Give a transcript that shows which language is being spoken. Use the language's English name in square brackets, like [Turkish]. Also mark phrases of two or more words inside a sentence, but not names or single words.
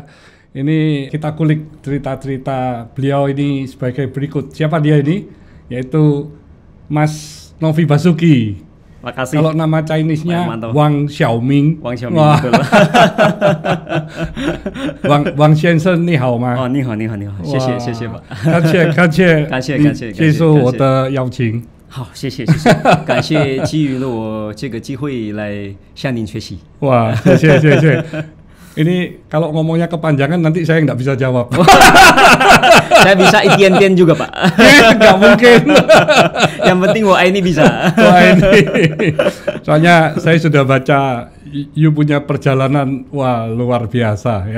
[Indonesian] Ini kita kulik cerita-cerita beliau ini sebagai berikut. Siapa dia ini? Yaitu Mas Novi Basuki. makasih. Kalau nama Chinese-nya Wang Xiaoming. Wang Xiaoming, betul. [Chinese] 王先生，你好吗? 哦，你好，你好，你好，谢谢，谢谢吧。感谢接受我的邀请。好，谢谢，谢谢，感谢给予了我这个机会来向您学习。 Wah,谢谢. [Indonesian] Ini kalau ngomongnya kepanjangan nanti saya nggak bisa jawab. Saya bisa itian-tian juga Pak. Nggak mungkin. Yang penting wah ini bisa. Wah ini. Soalnya saya sudah baca you punya perjalanan wah luar biasa ya.